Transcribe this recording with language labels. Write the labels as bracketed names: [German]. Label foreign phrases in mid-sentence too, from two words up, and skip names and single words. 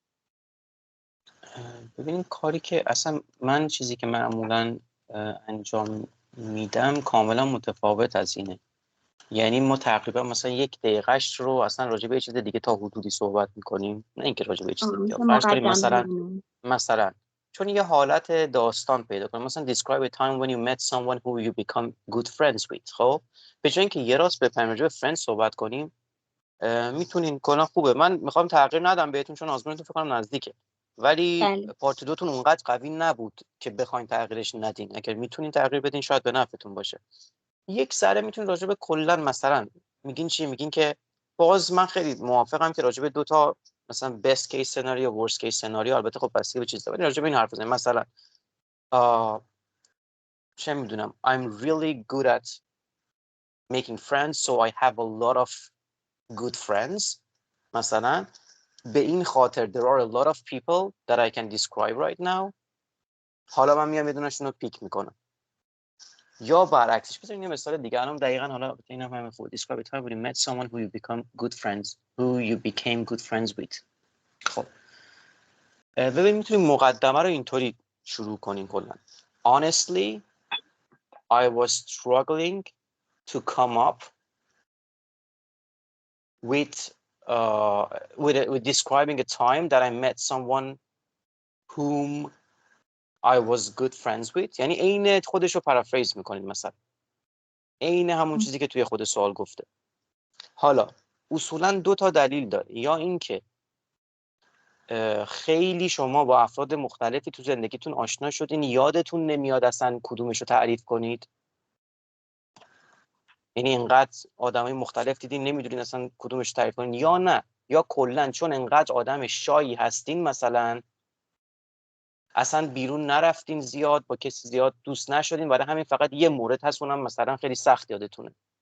[Persian] ببینید کاری که اصلا من چیزی که معمولا انجام میدم کاملا متفاوت از اینه. یعنی ما تقریبا مثلا 1 دقیقهش رو اصلا راجع به یه چیز دیگه تا حدودی صحبت میکنیم، نه اینکه راجع به چیز دیگه. فرض کنیم مثلا چون یه حالت داستان پیدا کنیم، مثلا [English] describe a time when you met someone who you become good friends with. [Persian] خب به جای اینکه یه راست بپریم راجع به فرند صحبت کنیم میتونین کلا خوبه. من میخوام تغییر ندم بهتون چون آزمونتون فکر کنم نزدیکه، ولی پارت 2 تون اونقدر قوی نبود که بخواین تغییرش ندین. اگر میتونین تغییر بدین شاید به نفعتون باشه. یک ذره میتونین راجع به کلا مثلا میگین چی، میگین که باز من خیلی موافقم که راجع به 2 تا مثلا [English] best case [Persian] سناریو [English] worst case [Persian] سناریو، البته خب بسیار به چیز ولی راجع به این حرف بزنیم. مثلا چه میدونم [English] I'm really good at making friends so I have a lot of good friends. [Persian] مثلا به این خاطر [English] there are a lot of people that I can describe right now. [Persian] حالا من میام یه دونه‌شون رو پیک میکنم. یا برعکسش بزنین یه مثال دیگه الان دقیقاً حالا اینم همین خوب [English] describe a time when you met someone who you became good friends with. [Persian] خب ببین میتونیم مقدمه رو اینطوری شروع کنیم کلا. [English] Honestly I was struggling to come up with describing a time that I met someone whom I was good friends with. [Persian] یعنی عین خودش رو پرافریز میکنید، مثلا عین همون چیزی که توی خود سوال گفته. حالا اصولا 2 تا دلیل داره، یا این که خیلی شما با افراد مختلفی تو زندگیتون آشنا شدین یادتون نمیاد اصلا کدومش رو تعریف کنید، یعنی اینقدر آدمای مختلف دیدین نمیدونین اصلا کدومش رو تعریف کنین، یا نه یا کلا چون اینقدر آدم شایی هستین مثلا اصلا بیرون نرفتین زیاد، با کسی زیاد دوست نشدین، برای همین فقط یه مورد هست اونم مثلا خیلی سخت یادتونه.